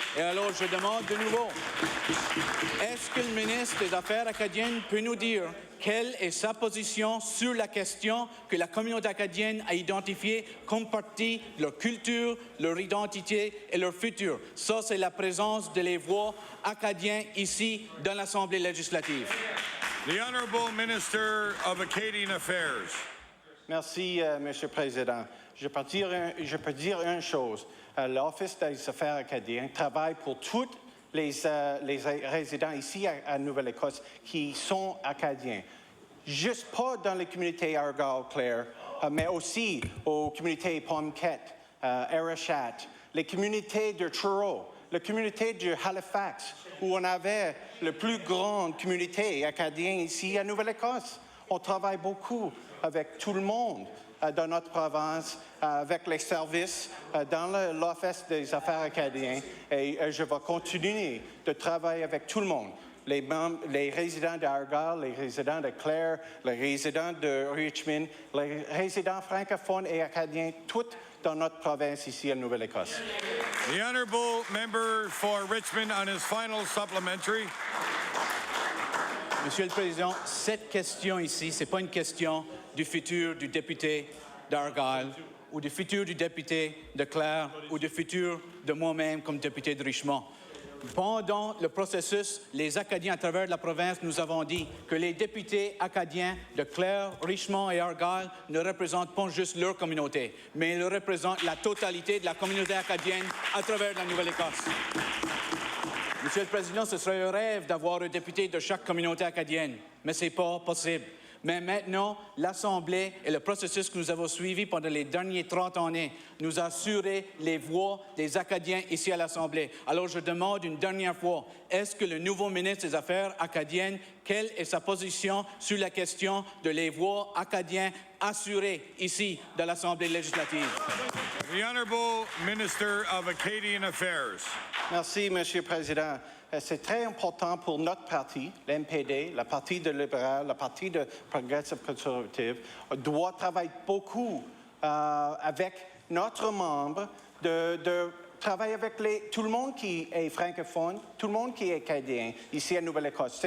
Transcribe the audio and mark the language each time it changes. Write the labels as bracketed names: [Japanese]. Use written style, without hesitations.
[French] Et alors, je demande de nouveau, est-ce que le ministre des Affaires acadiennes peut nous dire quelle est sa position sur la question que la communauté acadienne a identifiée comme partie de leur culture, leur identité et leur futur? Ça, c'est la présence de les voix acadiens ici dans l'Assemblée législative. [English] The Honourable Minister of Acadian Affairs. [French] Merci, Monsieur le Président. Je peux dire une chose. L'Office des Affaires acadiennes travaille pour tous les résidents ici à Nouvelle-Écosse qui sont acadiens. Juste pas dans les communautés Argyle-Clare, mais aussi aux communautés Pomquet, Arishat, les communautés de Truro, la communauté de Halifax, où on avait la plus grande communauté acadienne ici à Nouvelle-Écosse. On travaille beaucoup avec tout le monde dans notre province, avec les services dans l'Office des Affaires acadiennes, et je vais continuer de travailler avec tout le monde. Les résidents d'Argyle, les résidents de Clare, les résidents de Richmond, les résidents francophones et acadiens, tous dans notre province ici à Nouvelle-Écosse. [English] The Honourable Member for Richmond on his final supplementary. [French] Monsieur le Président, cette question ici, ce n'est pas une question du futur du député d'Argyle ou du futur du député de Clare ou du futur de moi-même comme député de Richmond. Pendant le processus, les Acadiens à travers la province nous avons dit que les députés acadiens de Clare, Richmond et Argyle ne représentent pas juste leur communauté, mais ils représentent la totalité de la communauté acadienne à travers la Nouvelle-Écosse. Monsieur le Président, ce serait un rêve d'avoir un député de chaque communauté acadienne, mais ce n'est pas possible. Mais maintenant, l'Assemblée et le processus que nous avons suivi pendant les derniers 30 années nous a assuré les voix des Acadiens ici à l'Assemblée. Alors je demande une dernière fois, est-ce que le nouveau ministre des Affaires acadiennes, quelle est sa position sur la question de les voix acadiens assurées ici dans l'Assemblée législative? The Honourable Minister of Acadian Affairs. Merci, Monsieur le Président. C'est très important pour notre parti, l'NPD, la partie de libéral, la partie de progressive conservative, doit travailler beaucoup avec notre membre, de travailler avec tout le monde qui est francophone, tout le monde qui est acadien ici à Nouvelle-Écosse.